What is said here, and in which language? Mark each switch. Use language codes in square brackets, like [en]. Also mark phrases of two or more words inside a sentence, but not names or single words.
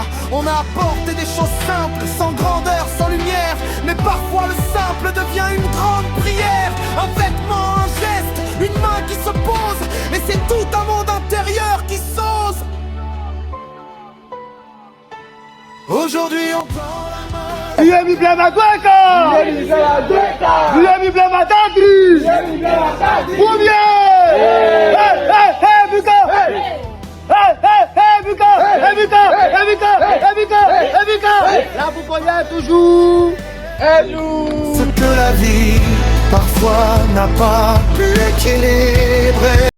[fr] On a apporté des choses simples, sans grandeur, sans lumière. Mais parfois le simple devient une grande prière. Un vêtement, un geste, une main qui se pose. Et c'est tout un monde intérieur qui s'ose. Aujourd'hui on prend la main. Yemi blama gweka! Yemi blama gweka! Yemi blama dadri! Yemi blama dadri! Premier! Hey, hey, hey, Buka! Hey, hey, hey, Buka! Hey, Buka! Hey, Buka! Hey, Buka! Hey, Buka! La pouponnière toujours! Et nous! Ce que la vie parfois n'a pas pu équilibrer.